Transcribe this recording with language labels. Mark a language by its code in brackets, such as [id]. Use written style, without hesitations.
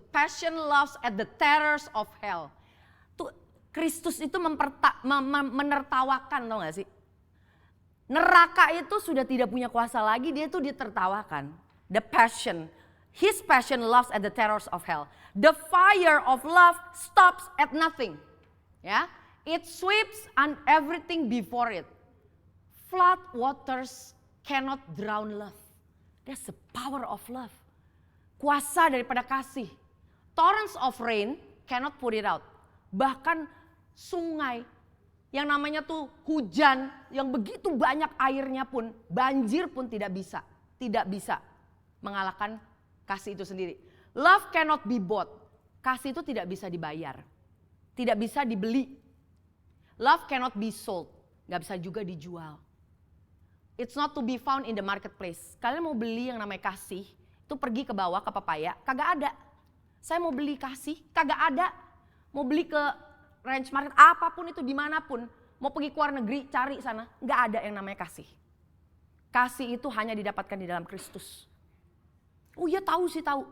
[en] Passion loves at the terrors of hell. [id] Tuh Kristus itu menertawakan, tau gak sih? Neraka itu sudah tidak punya kuasa lagi, dia itu ditertawakan. [en] The passion. His passion loves at the terrors of hell. The fire of love stops at nothing. Ya, it sweeps on everything before it. Flood waters cannot drown love. That's the power of love. [id] Kuasa daripada kasih. [en] Torrents of rain cannot put it out. [id] Bahkan sungai yang namanya tuh hujan yang begitu banyak airnya pun, banjir pun tidak bisa mengalahkan kasih itu sendiri. [en] Love cannot be bought. [id] Kasih itu tidak bisa dibayar. Tidak bisa dibeli. [en] Love cannot be sold. [id] Gak bisa juga dijual. [en] It's not to be found in the marketplace. [id] Kalian mau beli yang namanya kasih, itu pergi ke bawah ke Papaya, kagak ada. Saya mau beli kasih, kagak ada. Mau beli ke range market, apapun itu dimanapun. Mau pergi ke luar negeri, cari sana. Gak ada yang namanya kasih. Kasih itu hanya didapatkan di dalam Kristus. Oh ya tahu sih tahu.